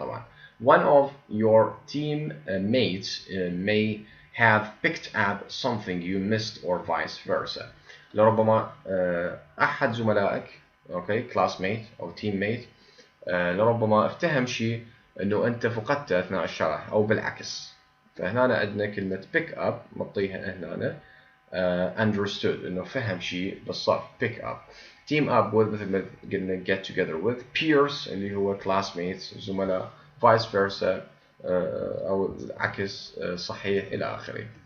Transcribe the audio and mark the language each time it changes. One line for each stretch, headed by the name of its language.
Arabic: طبعا
English: one of your team mates may have picked up something you missed or vice versa،
Arabic: لربما أحد زملائك classmate أو teammate لربما افتهم شيء إنه أنت فقدته أثناء الشرح أو بالعكس. فهنا عندنا كلمة pick up مطيها هنا understood، إنه فهم شيء بالصف pick up.
English: team up with
Arabic: مثل ما قلنا
English: get together with.
Arabic: peers اللي هو classmates زملاء، vice versa أو العكس صحيح إلى آخره.